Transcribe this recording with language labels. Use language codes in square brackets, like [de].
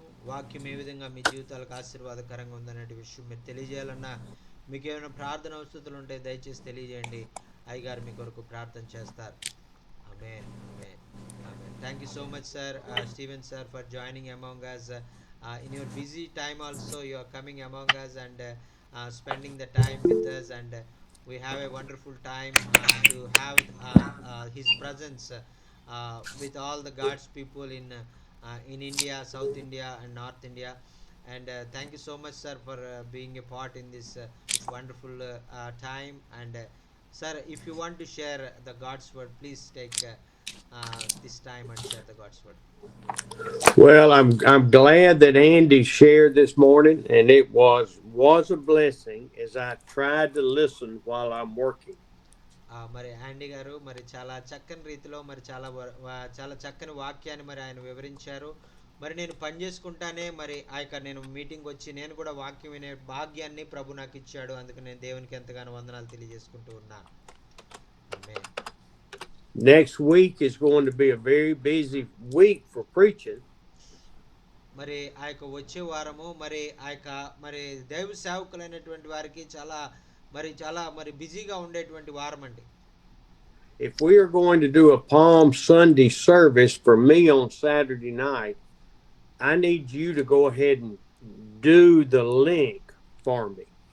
[te] వాక్యం ఏ విధంగా మీ జీవితాలకు ఆశీర్వాదకరంగా ఉందనే విషయం మీరు తెలియజేయాలన్నా, మీకు ఏమైనా ప్రార్థన అవసరాలు ఉంటే దయచేసి తెలియజేయండి. అయ్యగారు మీ కొరకు ప్రార్థన చేస్తారు. ఆమేన్. ఆమేన్. ఆమేన్. [en] Thank you so much sir, Steven sir, for joining among us. In your busy time also you are coming among us and spending the time with us, and we have a wonderful time to have his presence with all the God's people in India, South India and North India. And thank you so much sir for being a part in this wonderful time. And sir, if you want to share the God's word, please take this time and share the God's word. Well, I'm glad that Andy shared this morning, and it was a blessing as I tried to listen while I'm working. [te] మరి యాండీ గారు మరి చాలా చక్కని రీతిలో మరి చాలా చక్కని వాక్యాన్ని మరి ఆయన వివరించారు. మరి నేను పని చేసుకుంటానే మరి నేను మీటింగ్ వచ్చి నేను కూడా వాక్యం వినే భాగ్యాన్ని ప్రభు నాకు ఇచ్చాడు. అందుకు నేను దేవునికి ఎంతగానో వందనాలు తెలియజేసుకుంటూ ఉన్నాను. ఆమేన్. [en] Next week is going to be a very busy week for preaching. [te] మరి వచ్చే వారము మరి మరి దైవ సేవకులైనటువంటి వారికి చాలా మరి బిజీగా ఉండేటువంటి వారం అండి. [en] If we are going to do a Palm Sunday service for me on Saturday night, I need you to go ahead and do the link for me.